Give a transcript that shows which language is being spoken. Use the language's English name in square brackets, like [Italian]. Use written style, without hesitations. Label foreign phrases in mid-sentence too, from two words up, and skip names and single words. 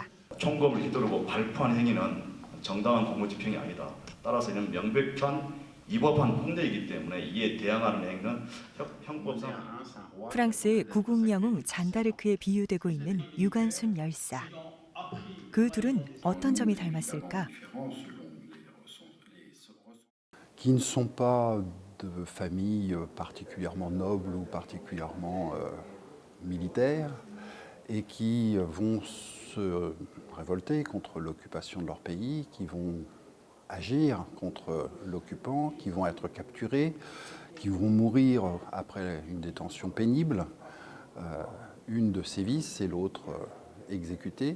[Korean] 총검을 휘두르고 발포한 행위는 정당한 공무집행이 아니다. 따라서 이는 명백한 위법한 폭력이기 때문에 이에 대항하는 행위는 형법상. 프랑스의 구국 영웅 잔다르크에 비유되고 있는 유관순 열사. 그 둘은 어떤 점이 닮았을까? [French] Qui ne sont pas de familles particulièrement nobles ou particulièrement militaires et qui vont se révolter contre l'occupation de leur pays, qui vont agir contre l'occupant, qui vont être capturés, qui vont mourir après une détention pénible, une de sévices et l'autre exécutée.